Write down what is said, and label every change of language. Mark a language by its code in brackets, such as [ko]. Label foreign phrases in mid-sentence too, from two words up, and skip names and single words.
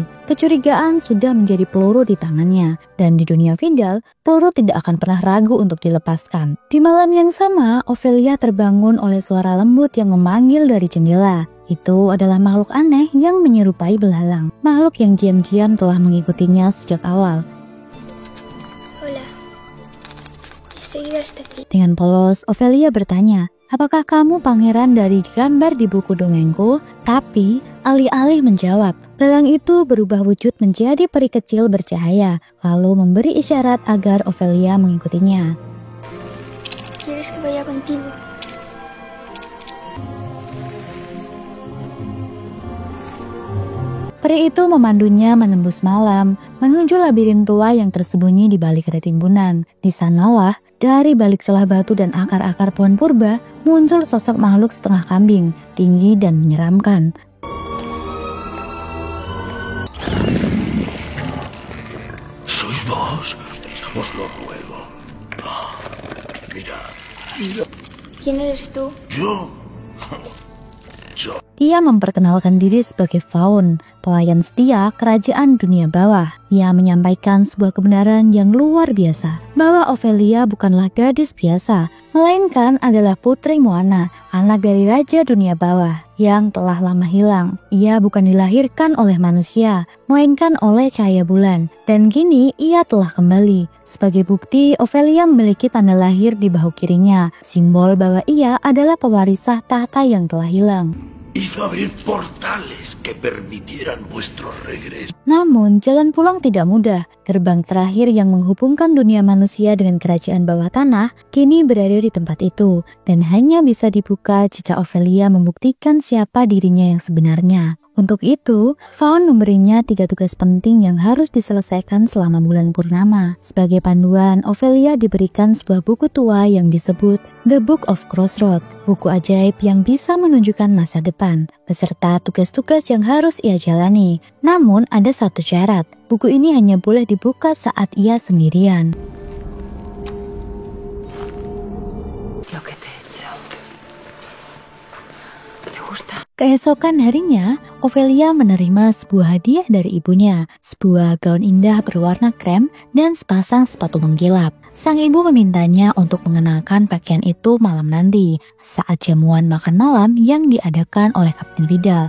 [id] Kecurigaan sudah menjadi peluru di tangannya. Dan di dunia Vidal, peluru tidak akan pernah ragu untuk dilepaskan. Di malam yang sama, Ophelia terbangun oleh suara lembut yang memanggil dari jendela. Itu adalah makhluk aneh yang menyerupai belalang. Makhluk yang diam-diam telah mengikutinya sejak awal. [es] Hola. Enseguida está aquí. [id] Dengan polos, Ophelia bertanya, apakah kamu pangeran dari gambar di buku dongengku? Tapi, alih-alih menjawab, belalang itu berubah wujud menjadi peri kecil bercahaya, lalu memberi isyarat agar Ophelia mengikutinya. [es] ¿Quieres que vaya contigo? [id] Peri itu memandunya menembus malam, menuju labirin tua yang tersembunyi di balik retimbunan. Di sanalah, dari balik celah batu dan akar-akar pohon purba, muncul sosok makhluk setengah kambing, tinggi dan menyeramkan. [es] ¿Sois vos? Os lo ruego. Mira. ¿Quién eres tú? Yo. [id] Ia memperkenalkan diri sebagai Faun, pelayan setia kerajaan dunia bawah. Ia menyampaikan sebuah kebenaran yang luar biasa, bahwa Ophelia bukanlah gadis biasa, melainkan adalah putri Moana, anak dari raja dunia bawah, yang telah lama hilang. Ia bukan dilahirkan oleh manusia, melainkan oleh cahaya bulan, dan kini ia telah kembali. Sebagai bukti, Ophelia memiliki tanda lahir di bahu kirinya, simbol bahwa ia adalah pewarisah tahta yang telah hilang. [es] Hizo abrir portales que permitieran vuestro regreso. [id] Namun, jalan pulang tidak mudah. Gerbang terakhir yang menghubungkan dunia manusia dengan kerajaan bawah tanah kini berada di tempat itu, dan hanya bisa dibuka jika Ophelia membuktikan siapa dirinya yang sebenarnya. Untuk itu, Faun memberinya 3 tugas penting yang harus diselesaikan selama bulan purnama. Sebagai panduan, Ophelia diberikan sebuah buku tua yang disebut The Book of Crossroads, buku ajaib yang bisa menunjukkan masa depan, beserta tugas-tugas yang harus ia jalani. Namun, ada satu syarat, buku ini hanya boleh dibuka saat ia sendirian. [es] Lo que te he hecho. ¿Te gusta? [id] Keesokan harinya, Ophelia menerima sebuah hadiah dari ibunya, sebuah gaun indah berwarna krem dan sepasang sepatu mengkilap. Sang ibu memintanya untuk mengenakan pakaian itu malam nanti, saat jamuan makan malam yang diadakan oleh Kapten Vidal.